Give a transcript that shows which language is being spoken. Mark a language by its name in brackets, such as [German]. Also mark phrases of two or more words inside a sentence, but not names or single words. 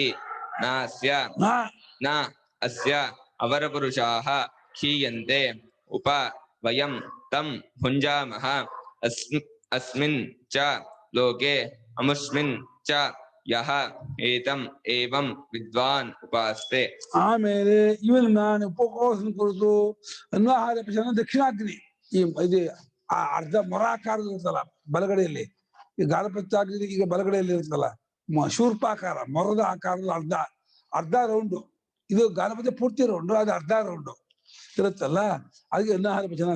[Sanskrit] ನಾಸ್ಯ ನ ಅಸ್ಯ ಅವರಪುರುಷಾಃ ಕ್ಷೀಯಂತೆ. ಉಪ ವಯಂ ತಂ ಭುಂಜಾಮಃ. ಅಸ್ಮಿನ್ ಚ ಲೋಕೆ ಅಮುಷ್ಮಿನ್ ಚ ಯಹ ಏತಂ ಏವಂ ವಿದ್ವಾನ್ ಉಪಾಸ್ತೆ. [Kannada] ಆಮೇಲೆ ಇವನು ನಾನು ಉಪವಾಸನ ಕುರಿತು [Sanskrit] ಅನ್ನಾಹಾರ ಪಚನ ದಕ್ಷಿಣಾಗ್ನಿ [Kannada] ಇದು ಅರ್ಧ ಮೊರಾಕಾರದ ಇರುತ್ತಲ್ಲ ಬಲಗಡೆಯಲ್ಲಿ, ಈ ಗಾಲಪತ್ಯಾಗ್ನಿ ಈಗ ಬಲಗಡೆಯಲ್ಲಿ ಇರುತ್ತಲ್ಲ ಶೂರ್ಪಾಕಾರ ಮೊರದ ಆಕಾರದ ಅರ್ಧ ರೌಂಡು, ಇದು ಗಾಲಪತ್ಯ ಪೂರ್ತಿ ರೌಂಡು, ಅದು ಅರ್ಧ ರೌಂಡು ಇರುತ್ತಲ್ಲ, ಅದಕ್ಕೆ [Sanskrit] ಅನ್ನಾಹಾರ ಪಚನ.